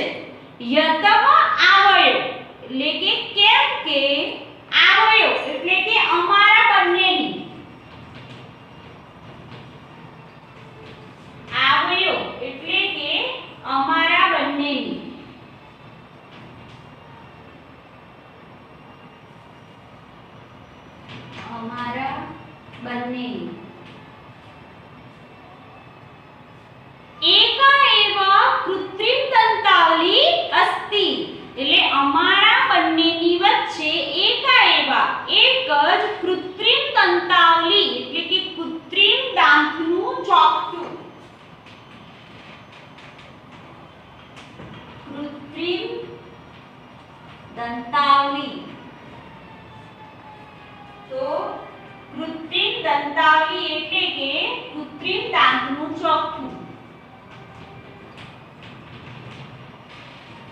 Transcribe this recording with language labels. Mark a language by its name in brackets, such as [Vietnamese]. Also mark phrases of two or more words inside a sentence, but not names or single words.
[Sanskrit] यतः आवयो [Gujarati] એટલે કે કેમ કે આવયો એટલે કે અમારા બંનેની, આવયો એટલે કે અમારા બંનેની, અમારા બંનેની। [Sanskrit] एका एव कृत्रिम दंतावली अस्ति [Gujarati] એટલે અમારા બંનેની વચ્ચે એકા એવા એક જ કૃત્રિમ દંતાવલી એટલે કે કૃત્રિમ દાંતનું ચોકઠું, કૃત્રિમ દંતાવલી તો કૃત્રિમ દંતાવલી એટલે કે કૃત્રિમ દાંતનું ચોકઠું।